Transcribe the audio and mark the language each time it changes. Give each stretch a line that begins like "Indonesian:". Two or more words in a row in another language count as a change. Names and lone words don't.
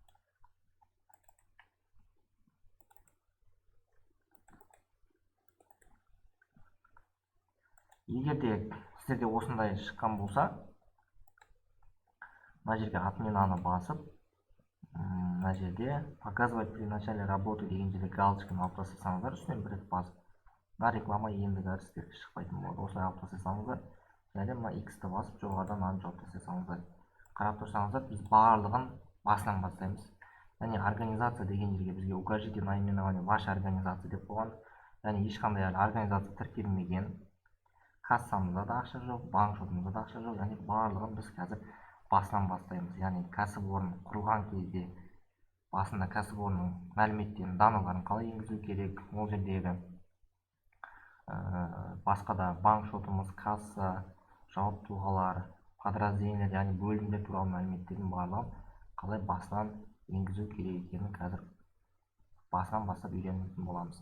Kazakh: Егер де сіздерде осындай шыққан болса, мына жерге отменаны басып, мына жерде
Russian: показывать при начале работы
Kazakh: деген жерде галочканы алып тастасаңыздар, үстінен бір рет басып, мына реклама ендігі сіздерге шықпайтын болады. Осылай алып тастасаңыздар, және мына X-ті басып, жоғарыдан мынаны жауып тастасаңыздар. Қарап тұрсаңыздар, біз барлығын басынан бастаймыз. Яғни организация деген жерге бізге
Russian: укажите наименование ваша организация
Kazakh: деп қойған, яғни ешқандай организация тіркелмеген, кассамызда да ақша жоқ, банк шотымызда да ақша жоқ, яғни барлығын біз қазір басынан бастаймыз. Яғни кәсіпорын құрылған кезде басында кәсіпорынның мәліметтерін, даналарын қалай енгізу керек, ол жердегі басқа да банк шотымыз, касса, жауапты тұлғалар, подразделение, яғни бөлімдер туралы мәліметтердің барлығын қалай басынан енгізу керек екенін қазір басынан бастап үйренетін боламыз.